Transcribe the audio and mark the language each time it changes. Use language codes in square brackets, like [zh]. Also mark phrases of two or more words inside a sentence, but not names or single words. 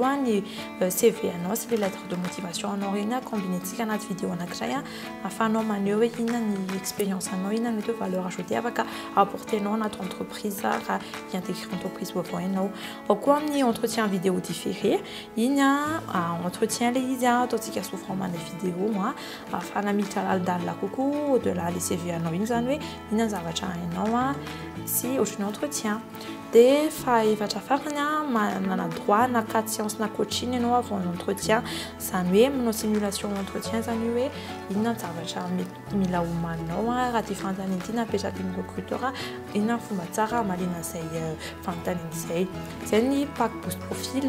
[mg] ny CV anao sy [fr] le lettre de motivation [mg] anao reny combinetsika anaty vidéo anankiray afahanao maneho hoe inona ny expérience anao inona mety hoe [fr] valeur ajoutée [mg] afaka apportenao anaty entreprise raha hiintégrer entreprise vaovao ianao ao koa amin'ny [fr] entretien vidéo différé [mg] iny entretien le izy ataontsika [fr] sous format de vidéo [mg] afahana miditra lalidalina kokoa [fr] au delà le CV [mg] anao iny zany hoe inona ny zavatra hainao sy ohatran'ny entretien dia fahaefatra farany manana droit na 4 séances na coaching ianao [fr] avant l'entretien [mg] zany hoe manao [fr] simulation entretien [mg] zany hoe inona ny zavatra mila homaninao raha te fanontaniana ity napetraky ny recruteur inona ny fomba tsara malina izay fanontaniana izay zay ny pack boost profil